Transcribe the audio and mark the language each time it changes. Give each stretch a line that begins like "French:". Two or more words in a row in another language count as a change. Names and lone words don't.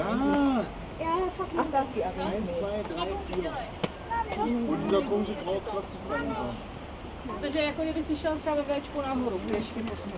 German: Ah, Ach, da ist die Arena. 1, 2, 3, 4. Und dieser komische graue Klotz ist dahinter.
Czech: Protože jako kdyby si šel třeba ve Včku nahoru, budeš šli po směru.